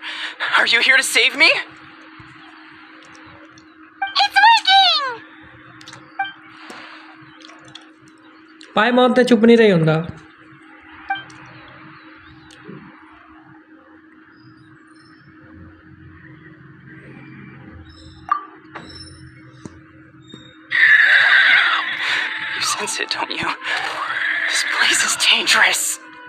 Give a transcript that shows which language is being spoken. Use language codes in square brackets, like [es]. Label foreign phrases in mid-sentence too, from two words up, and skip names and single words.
[en] Are you here to save me? It's working! [pa] ਪਾਇਮੋਨ ਤੇ ਚੁੱਪ ਨਹੀਂ ਰਹਿ ਹੁੰਦਾ. [en] You sense it, don't you? This place is dangerous.